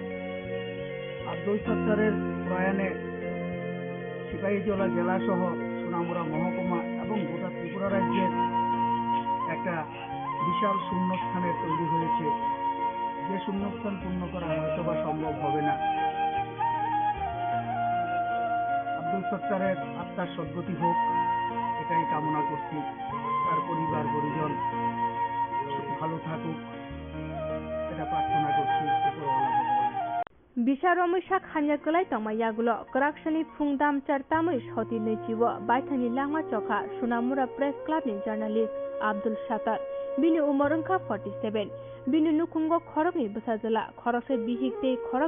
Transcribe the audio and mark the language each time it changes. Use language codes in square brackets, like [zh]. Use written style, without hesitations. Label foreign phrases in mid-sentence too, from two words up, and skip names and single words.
[bn] আব্দুল সত্তারের প্রয়াণে সিপাহীজলা জেলা সহ সোনামুড়া মহকুমা এবং গোটা ত্রিপুরা রাজ্যের একটা বিশাল শূন্যস্থানের তৈরি হয়েছে, যে শূন্যস্থান পূর্ণ করা হয়তো বা সম্ভব হবে না। আব্দুল সত্তারের আত্মার সদ্গতি হোক এটাই কামনা করছি। তার পরিবার পরিজন ভালো থাকুক এটা প্রার্থনা করছি উপরওয়ালা ভগবান। [trp] Bisa Romishak Hanyakulai Tamayagulo, Koraksani Pungdam Chartamush Hoti Nechiwo, Baitani Lama Choka, Sunamura Press Club ni journalist Abdul Shatar, Bini Umorunka 47, Bini Nukungo Korokni Busazala, Korokse Bihikte, Korok